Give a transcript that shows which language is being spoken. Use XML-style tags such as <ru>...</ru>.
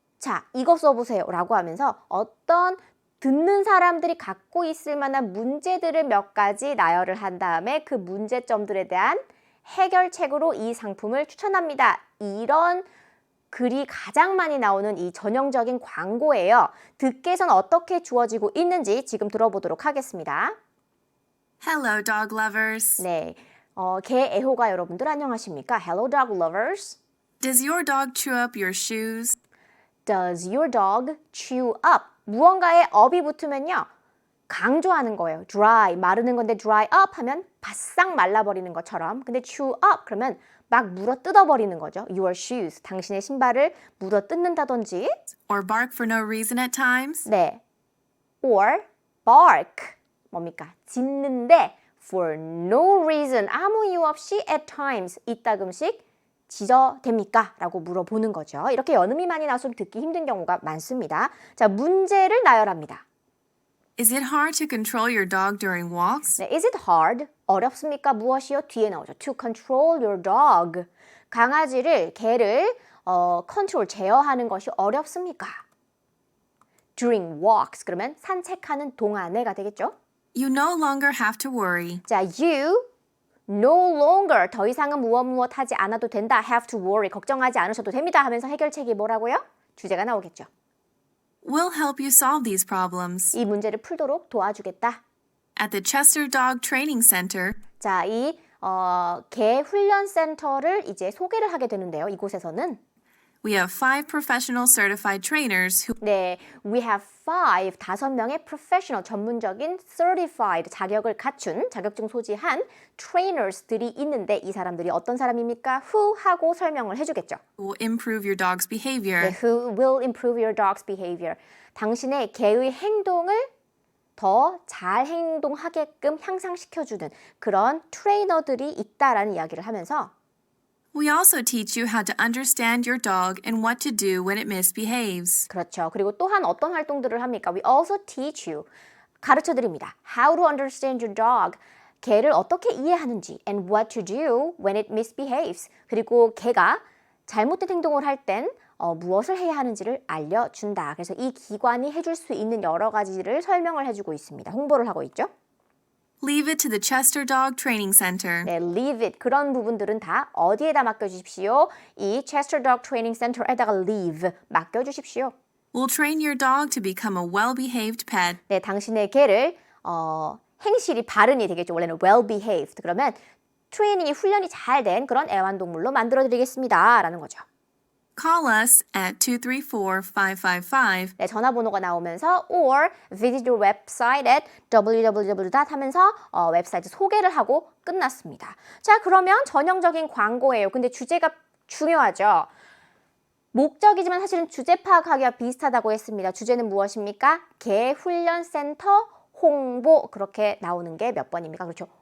<ko>자, 이거 써보세요 라고 하면서 어떤 듣는 사람들이 갖고 있을 만한 문제들을 몇 가지 나열을 한 다음에 그 문제점들에 대한 해결책으로 이 상품을 추천합니다. 이런 글이 가장 많이 나오는 이 전형적인 광고예요. 듣기에선 어떻게 주어지고 있는지 지금 들어보도록 하겠습니다.</ko> <en>Hello, dog lovers.</en> <ko>네, 개 애호가 여러분들 안녕하십니까?</ko> <en>Hello, dog lovers. Does your dog chew up your shoes? Does your dog chew up?</en> <ko>무언가에 up이 붙으면요. 강조하는 거예요. dry, 마르는 건데 dry up 하면 바싹 말라버리는 것처럼. 근데 chew up 그러면 막 물어 뜯어버리는 거죠.</ko> <en>Your shoes,</en> <ko>당신의 신발을 물어 뜯는다든지.</ko> <en>Or bark for no reason at times?</en> <ko>네,</ko> <en>or bark.</en> <ko>뭡니까? 짖는데</ko> <en>for no reason,</en> <ko>아무 이유 없이</ko> <en>at times,</en> <ko>이따금씩 짖어댑니까? 라고 물어보는 거죠. 이렇게 연음이 많이 나와서 듣기 힘든 경우가 많습니다. 자, 문제를 나열합니다.</ko> <en>Is it hard to control your dog during walks?</en> <ko>네,</ko> <en>is it hard?</en> <ko>어렵습니까? 무엇이요? 뒤에 나오죠.</ko> <en>To control your dog.</en> <ko>강아지를, 개를 컨트롤, 제어하는 것이 어렵습니까?</ko> <en>During walks,</en> <ko>그러면 산책하는 동안에가 되겠죠?</ko> <en>You no longer have to worry.</en> <ko>자,</ko> <en>you no longer,</en> <ko>더 이상은 무엇 하지 않아도 된다.</ko> <en>have to worry,</en> <ko>걱정하지 않으셔도 됩니다 하면서 해결책이 뭐라고요? 주제가 나오겠죠.</ko> <en>We'll help you solve these problems.</en> <ko>이 문제를 풀도록 도와주겠다.</ko> <en>At the Chester Dog Training Center,</en> <ko>자, 이 개 훈련 센터를 이제 소개를 하게 되는데요. 이곳에서는</ko> <en>we have 5 professional certified trainers who</en> <ko>네,</ko> <en>we have</en> <ko>5명의 professional, 전문적인 certified, 자격을 갖춘, 자격증 소지한 trainers들이 있는데 이 사람들이 어떤 사람입니까? who 하고 설명을 해주겠죠.</ko> <en>will improve your dog's behavior.</en> <ko>네,</ko> <en>who will improve your dog's behavior.</en> <ko>당신의 개의 행동을 더 잘 행동하게끔 향상시켜주는 그런 트레이너들이 있다라는 이야기를 하면서</ko> <en>We also teach you how to understand your dog and what to do when it misbehaves.</en> <ko>그렇죠. 그리고 또한 어떤 활동들을 합니까?</ko> <en>We also teach you.</en> <ko>가르쳐 드립니다.</ko> <en>How to understand your dog.</en> <ko>개를 어떻게 이해하는지</ko> <en>and what to do when it misbehaves.</en> <ko>그리고 개가 잘못된 행동을 할 땐 무엇을 해야 하는지를 알려준다. 그래서 이 기관이 해줄 수 있는 여러 가지를 설명을 해주고 있습니다. 홍보를 하고 있죠.</ko> <en>Leave it to the Chester Dog Training Center.</en> <ko>네,</ko> <en>leave it.</en> <ko>그런 부분들은 다 어디에다 맡겨주십시오? 이 Chester Dog Training Center에다가 leave, 맡겨주십시오.</ko> <en>We'll train your dog to become a well-behaved pet.</en> <ko>네, 당신의 개를 행실이 바른이 되겠죠. 원래는 well-behaved. 그러면 트레이닝이 훈련이 잘 된 그런 애완동물로 만들어드리겠습니다. 라는 거죠.</ko> <en>call us at 234-5555.</en> <ko>네, 전화번호가 나오면서</ko> <en>or visit your website at www.</en> <ko>하면서 웹사이트 소개를 하고 끝났습니다. 자, 그러면 전형적인 광고예요. 근데 주제가 중요하죠. 목적이지만 사실은 주제 파악하기와 비슷하다고 했습니다. 주제는 무엇입니까? 개훈련센터 홍보 그렇게 나오는 게 몇 번입니까? 그렇죠.</ko>